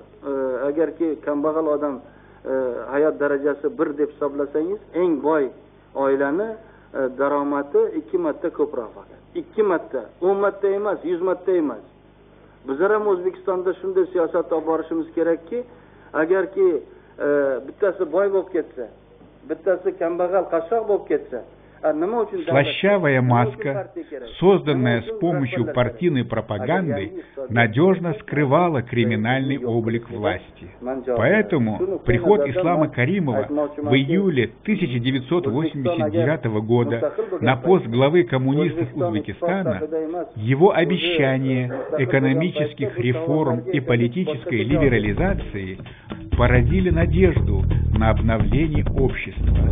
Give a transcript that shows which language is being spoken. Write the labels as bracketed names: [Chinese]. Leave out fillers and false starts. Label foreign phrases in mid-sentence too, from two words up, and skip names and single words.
[Uzbek] Agarki kambag'al odam hayot darajasi 1 deb hisoblasangiz, eng boy oilani daromadi 2 marta ko'proq faqat. 2 marta, 10 marta emas, 100 marta emas. Bizlar ham O'zbekistonda shunday siyosat olib borishimiz kerakki, agarki bittasi boy bo'lib ketsa, bittasi kambag'al qashshoq bo'lib ketsa, [Russian] слащавая маска, созданная с помощью партийной пропаганды, надежно скрывала криминальный облик власти. Поэтому приход Ислама Каримова в июле 1989 года на пост главы коммунистов Узбекистана, его обещание экономических реформ и политической либерализации породили надежду на обновление общества.